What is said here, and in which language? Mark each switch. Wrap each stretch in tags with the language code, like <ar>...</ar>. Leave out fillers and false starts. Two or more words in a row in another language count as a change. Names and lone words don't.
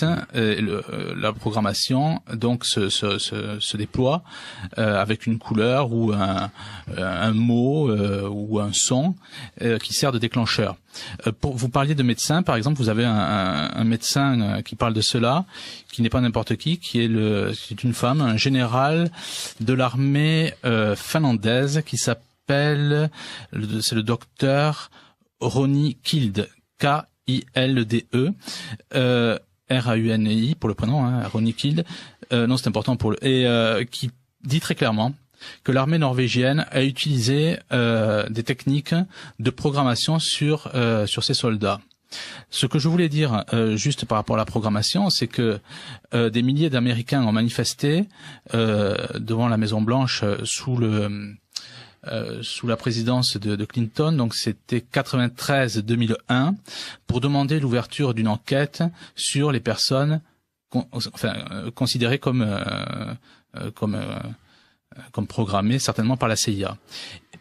<fr>La programmation donc se déploie avec une couleur ou un mot ou un son qui sert de déclencheur. Vous parliez de médecin, par exemple, vous avez un médecin qui parle de cela, qui n'est pas n'importe qui est une femme, un général de l'armée finlandaise qui s'appelle, c'est le docteur Roni Kilde, K-I-L-D-E, R-A-U-N-I pour le prénom, hein, Roni Kilde, non c'est important qui dit très clairement que l'armée norvégienne a utilisé des techniques de programmation sur ses soldats. Ce que je voulais dire juste par rapport à la programmation, c'est que des milliers d'Américains ont manifesté devant la Maison Blanche sous la présidence de Clinton, donc c'était 93-2001, pour demander l'ouverture d'une enquête sur les personnes considérées comme programmées certainement par la CIA.</fr>